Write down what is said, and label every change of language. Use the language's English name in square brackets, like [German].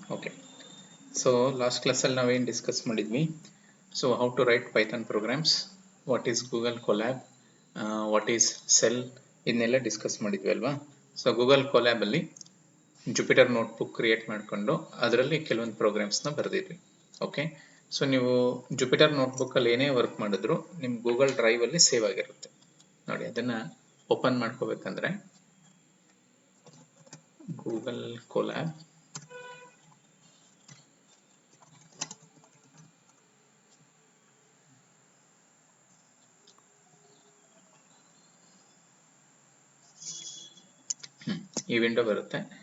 [English] Okay, so last class [Kannada] ಅಲ್ಲಿ ನಾವೇನು discuss ಮಾಡಿದ್ವಿ. [English] So how to write Python programs, what is Google Colab, what is Cell, [Kannada] ಇದನ್ನೆಲ್ಲ discuss ಮಾಡಿದ್ವಿ ಅಲ್ವಾ. So Google collab ಅಲ್ಲಿ Jupiter notebook create ಮಾಡಿಕೊಂಡು ಅದರಲ್ಲಿ ಕೆಲವೊಂದು ಪ್ರೋಗ್ರಾಮ್ಸ್ನ ಬರೆದಿದ್ವಿ. ಓಕೆ, ಸೊ ನೀವು ಜುಪಿಟರ್ ನೋಟ್ಬುಕ್ ಅಲ್ಲಿ ಏನೇ ವರ್ಕ್ ಮಾಡಿದ್ರು ನಿಮ್ಮ ಗೂಗಲ್ ಡ್ರೈವ್ ಅಲ್ಲಿ ಸೇವ್ ಆಗಿರುತ್ತೆ ನೋಡಿ. ಅದನ್ನ ಓಪನ್ ಮಾಡ್ಕೋಬೇಕಂದ್ರೆ ಗೂಗಲ್ ಕೊಲ್ಯಾಬ್, ಈ ವಿಂಡೋ ಬರುತ್ತೆ.